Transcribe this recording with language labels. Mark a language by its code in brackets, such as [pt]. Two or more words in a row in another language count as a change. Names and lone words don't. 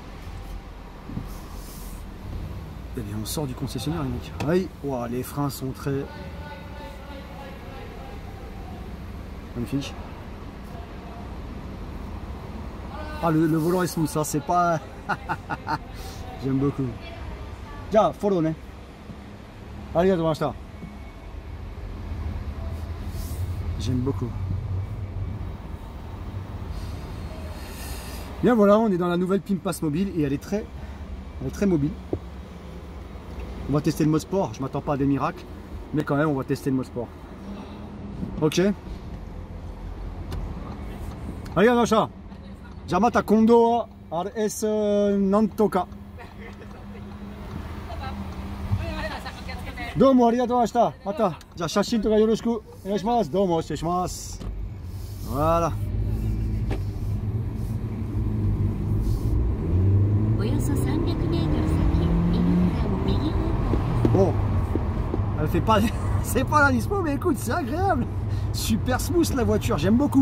[fr] Eh bien, on sort du concessionnaire, les mecs. Aïe, wow, les freins sont très... Magnifique. Ah, le volant est smooth, ça, c'est pas... J'aime beaucoup. Tiens, follow, ne? [ja] ありがとうございました. [fr] J'aime beaucoup. Bien voilà, on est dans la nouvelle Pimpas mobile et elle est très mobile. On va tester le mode sport, je m'attends pas à des miracles, mais quand même on va tester le mode sport. Ok. [ja] ありがとうございました。じゃまた今度RSなんとか. どうもありがとうございました. Mata. じゃ、写真とかよろしくお願いします。どうも、してします. [fr] Voilà. Bon, elle fait pas, c'est pas la Nismo, mais écoute, c'est agréable. Super smooth la voiture, j'aime beaucoup.